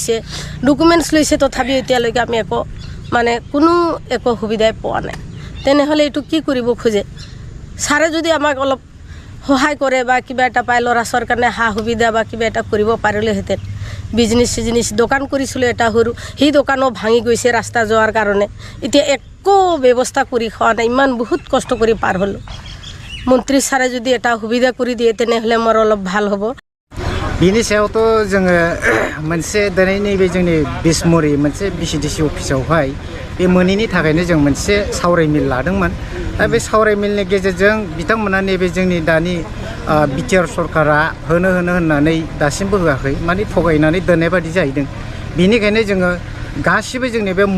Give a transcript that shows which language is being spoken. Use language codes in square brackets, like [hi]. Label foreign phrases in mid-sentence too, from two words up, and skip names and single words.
[as] লৈছে তথাপিও এতিয়ালৈকে আমি একো মানে কোনো একো সুবিধাই পোৱা নাই তেনেহ'লে এইটো কি কৰিব খোজে ছাৰে যদি আমাক অলপ সহায় কৰে বা কিবা এটা পায় ল'ৰা ছোৱালীৰ কাৰণে সা সুবিধা বা কিবা এটা কৰিব পাৰিলেহেঁতেন বিজনেছ দোকান কৰিছিলোঁ এটা সৰু সেই দোকানো ভাঙি গৈছে ৰাস্তা যোৱাৰ কাৰণে এতিয়া একো ব্যৱস্থা কৰি খোৱা নাই ইমান বহুত কষ্ট কৰি পাৰ হ'লোঁ মন্ত্ৰী ছাৰে যদি এটা সুবিধা কৰি দিয়ে তেনেহ'লে মোৰ অলপ ভাল হ'ব [brx] बिनि सायावथ' जोङो मोनसे दिनै नैबे जोंनि बिसमुरि मोनसे बिसिडिसि अफिसावहाय बे मोनैनि थाखायनो जों मोनसे सावरायमेल लादोंमोन दा बे सावरायमेलनि गेजेरजों बिथांमोना नैबे जोंनि दानि बिटिआर सरकारा होननानै दासिमबो होआखै माने थगायनानै दोननाय बादि जाहैदों बिनिखायनो जोङो गासिबो जोंनि बे